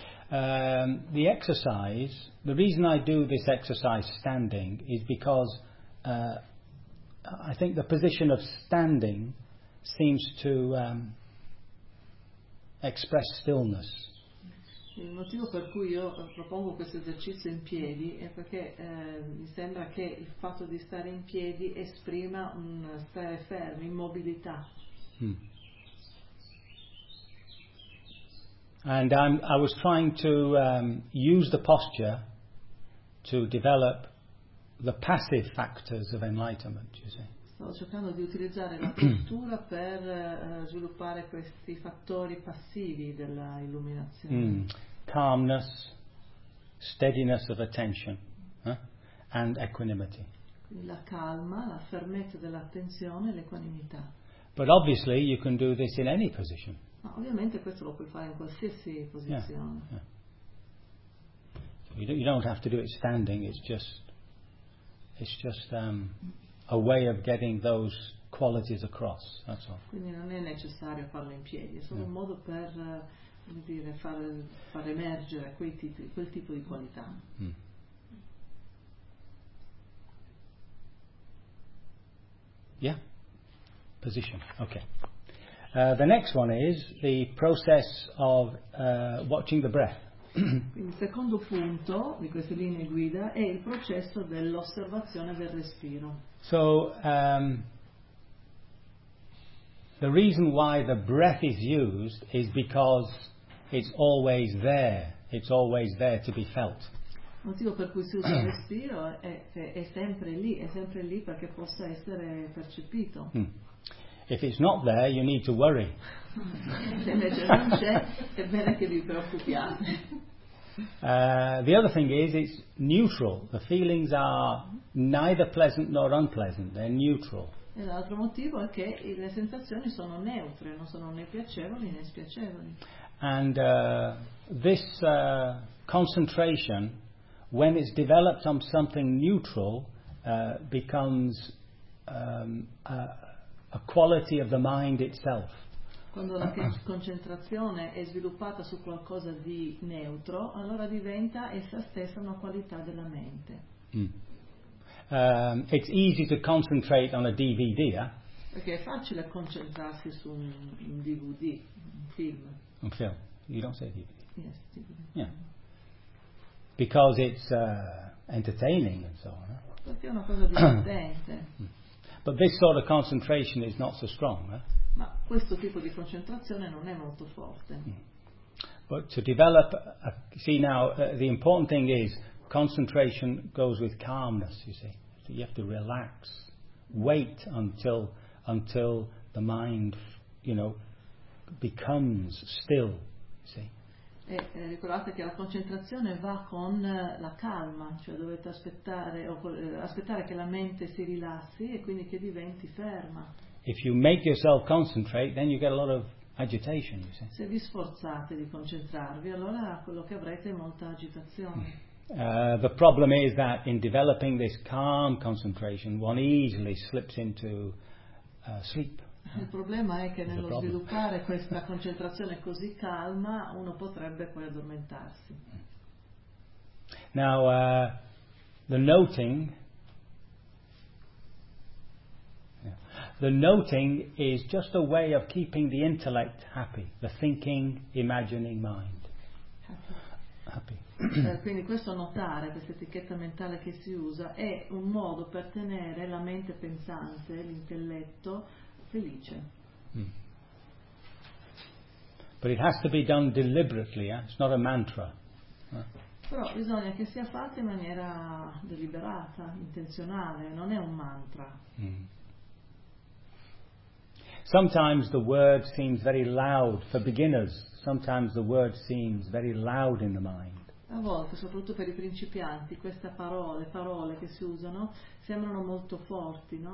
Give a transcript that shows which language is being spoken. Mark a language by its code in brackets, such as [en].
[en] The exercise, the reason I do this exercise standing is because I think the position of standing seems to express stillness. [it] Il motivo per cui io propongo questo esercizio in piedi è perché mi sembra che il fatto di stare in piedi esprima un stare fermo, immobilità. [en] And I was trying to use the posture to develop the passive factors of enlightenment, you see. [it] Sto cercando di utilizzare la postura per sviluppare questi fattori passivi della illuminazione. [en] Calmness, steadiness of attention, and equanimity. [it] La calma, la fermezza dell'attenzione e l'equanimità. [en] But obviously you can do this in any position. [it] Ma ovviamente questo lo puoi fare in qualsiasi posizione. [en] Yeah, yeah. So you don't have to do it standing, it's just a way of getting those qualities across, that's all. [it] Quindi non è necessario farlo in piedi, è solo un modo per far emergere quel tipo di qualità. [en] Yeah, position, okay. The next one is the process of watching the breath. [it] Quindi il secondo punto di queste linee guida è il processo dell'osservazione del respiro. [en] So the reason why the breath is used is because it's always there to be felt. [it] Il motivo per cui si usa il respiro è che è sempre lì perché possa essere percepito. [en] If it's not there, you need to worry. [it] Se invece non c'è, è bene che vi preoccupiate. [en] The other thing is, it's neutral. The feelings are neither pleasant nor unpleasant. They're neutral. [it] E l'altro motivo è che le sensazioni sono neutre, non sono né piacevoli né spiacevoli. [en] And this concentration, when it's developed on something neutral, becomes a quality of the mind itself. [it] Quando la concentrazione è sviluppata su qualcosa di neutro, allora diventa essa stessa una qualità della mente. [en] It's easy to concentrate on a DVD, eh? [it] Perché è facile concentrarsi su un DVD, un film. Un film. [en] You don't say DVD. Yes, DVD. Yeah. Because it's entertaining and so on. Eh? [it] Perché è una cosa divertente. [en] But this sort of concentration is not so strong, eh? [it] Ma questo tipo di concentrazione non è molto forte. [en] But to develop, the important thing is concentration goes with calmness. You see, so you have to relax, wait until the mind, you know, becomes still. You see. [it] E ricordate che la concentrazione va con la calma, cioè dovete aspettare che la mente si rilassi e quindi che diventi ferma. [en] If you make yourself concentrate, then you get a lot of agitation, you see. [it] Se vi sforzate di concentrarvi, allora quello che avrete è molta agitazione. [en] The problem is that in developing this calm concentration, one easily slips into sleep. [it] Il problema è che nello sviluppare questa concentrazione così calma, uno potrebbe poi addormentarsi. [en] Now, the noting. The noting is just a way of keeping the intellect happy, the thinking, imagining mind. Happy. [it] Quindi questo notare, questa etichetta mentale che si usa, è un modo per tenere la mente pensante, l'intelletto, felice. [en] But it has to be done deliberately, eh? It's not a mantra. [it] Però bisogna che sia fatto in maniera deliberata, intenzionale, non è un mantra. [en] Sometimes the word seems very loud for beginners. Sometimes the word seems very loud in the mind. [it] A volte, soprattutto per i principianti, queste parole che si usano, sembrano molto forti, no?